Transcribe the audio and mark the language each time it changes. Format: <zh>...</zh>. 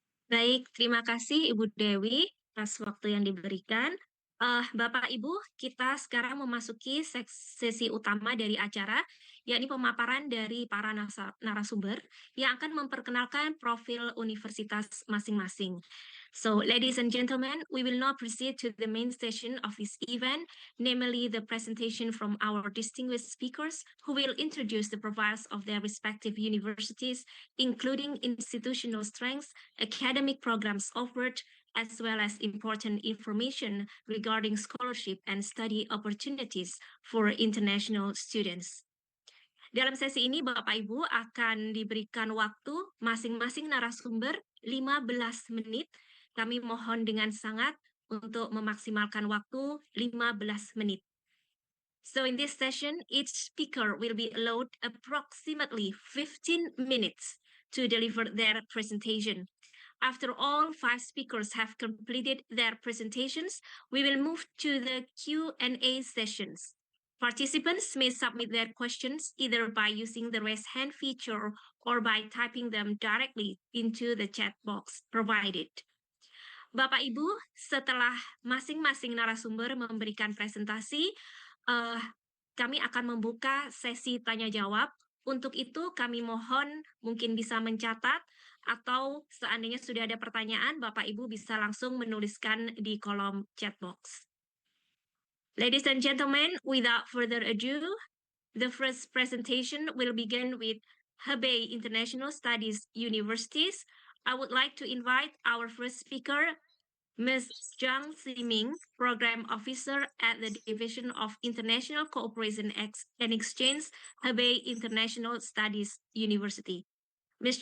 <id>Baik, terima kasih Ibu Dewi atas waktu yang diberikan. Bapak Ibu, kita sekarang memasuki sesi utama dari acara, yakni pemaparan dari para narasumber yang akan memperkenalkan profil universitas masing-masing.</id> <en>So, ladies and gentlemen, we will now proceed to the main session of this event, namely the presentation from our distinguished speakers who will introduce the profiles of their respective universities, including institutional strengths, academic programs offered, as well as important information regarding scholarship and study opportunities for international students.</en> <id>Dalam sesi ini, Bapak Ibu akan diberikan waktu masing-masing narasumber 15 menit. Kami mohon dengan sangat untuk memaksimalkan waktu 15 menit.</id> <en>So in this session, each speaker will be allowed approximately 15 minutes to deliver their presentation. After all 5 speakers have completed their presentations, we will move to the Q&A sessions. Participants may submit their questions either by using the raise hand feature or by typing them directly into the chat box provided.</en> <id>Bapak Ibu, setelah masing-masing narasumber memberikan presentasi, kami akan membuka sesi tanya jawab. Untuk itu kami mohon mungkin bisa mencatat atau seandainya sudah ada pertanyaan, Bapak Ibu bisa langsung menuliskan di kolom chat box.</id> <en>Ladies and gentlemen, without further ado, the first presentation will begin with Hebei International Studies Universities. I would like to invite our first speaker, Ms. Zhang Ximing, Program Officer at the Division of International Cooperation and Exchange, Hebei International Studies University. Ms.</en>